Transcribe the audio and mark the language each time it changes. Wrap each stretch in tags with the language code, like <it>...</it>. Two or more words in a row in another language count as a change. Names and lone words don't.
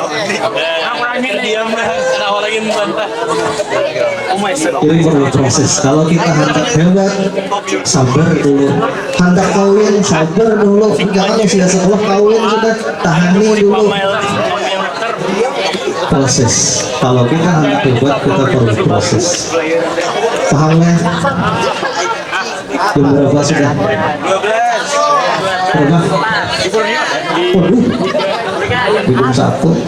<id>Diam lah, kenapa lagi membantah? Ini perlu proses. Kalau kita hendak hebat, sabar dulu. Hendak kawin, sabar dulu. Jangan yang sudah sekolah kawin sudah tahani dulu. Proses. Kalau kita hendak hebat, kita perlu proses. Pahamnya? Jam berapa sudah? 12. Berapa? Waduh, belum satu.</id>